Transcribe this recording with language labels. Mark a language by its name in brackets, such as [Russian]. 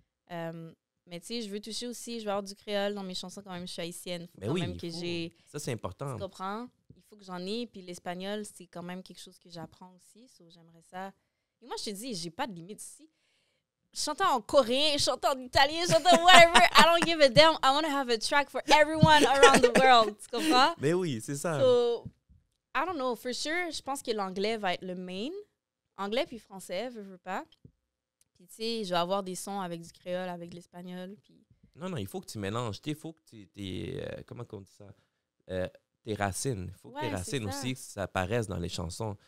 [French] Mais tu sais, je veux toucher aussi, je veux avoir du créole dans mes chansons quand même, je suis haïtienne. Faut quand même que j'ai... Ça, c'est important. Tu comprends? Il faut que j'en ai, puis l'espagnol, c'est quand même quelque chose que j'apprends aussi, so j'aimerais ça. Et moi, je te dis, j'ai pas de limite ici. Je chante en coréen, je chante en italien, je chante en whatever. [English] I don't give a damn. I want to have a track for everyone around the world. [French] Tu comprends? Mais oui, c'est ça. [English] So, I don't know. For sure, [French] je pense que l'anglais va être le main. Anglais puis français, veux pas. Puis tu sais, je vais avoir des sons avec du créole, avec de l'espagnol. Puis... Non, il faut que tu mélanges. Il faut que tu... comment on dit ça? Tes racines. Il faut que tes racines aussi, ça apparaisse dans les chansons.